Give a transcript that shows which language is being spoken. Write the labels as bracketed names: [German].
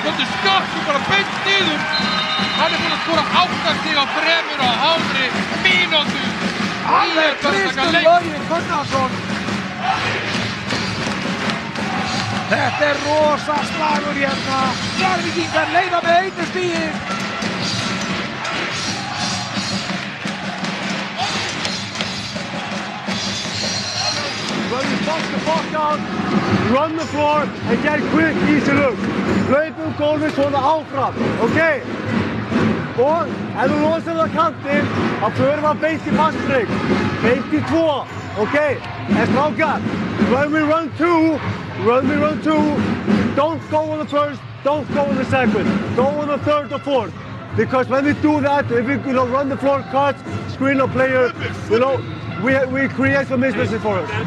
[Icelandic] Svolítið skakkur, bara beint niður. Hann er búinn að skora 8 stig á 3,5 mínútu. Alveg Kristur Logi Gunnarsson. Þetta er rosa slagur hérna. Njarðvíkingar leiða með 1 stigi. [English] When you box the puck out, run the floor and get quick, easy looks. [Icelandic] Hlaupum gólfið svona áfram, ok? Og ef þú losar það kantinn, þá förum við beint í passstrik. Beint í 2, ok? En strákar, [English] when we run two, don't go on the first, don't go on the second. Go on the third or fourth. Because when we do that, if we run the floor cuts, screen a player, we create some mismatches for us.